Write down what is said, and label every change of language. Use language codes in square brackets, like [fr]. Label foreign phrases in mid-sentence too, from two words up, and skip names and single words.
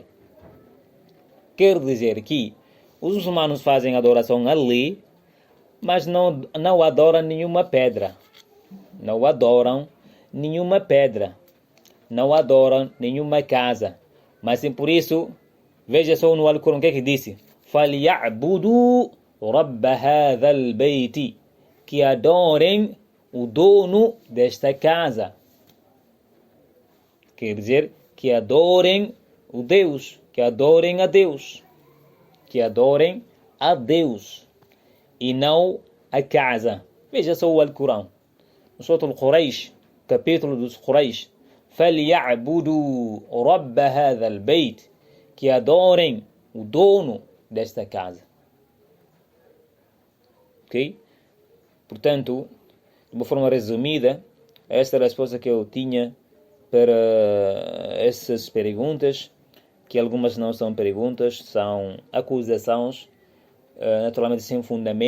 [pt] Quer dizer que os muçulmanos fazem adoração ali, mas não adoram nenhuma pedra. Não adoram nenhuma pedra. Não adoram nenhuma casa. Mas por isso, veja só no Alcorão o que é que disse: [ar] فَلْيَعْبُدُوا رَبَّ هَذَا الْبَيْتِ, [pt] que adorem o dono desta casa. Quer dizer, que adorem o Deus, que adorem a Deus. Que adorem a Deus e não a casa. Veja só o Alcorão. No Surah Al-Quraysh, capítulo dos Quraysh: [ar] فَلْيَعْبُدُوا رَبَّ هَذَا الْبَيْتِ, [pt] que adorem o dono desta casa. Ok? Portanto, de uma forma resumida, esta é a resposta que eu tinha para essas perguntas, que algumas não são perguntas, são acusações, naturalmente sem fundamento.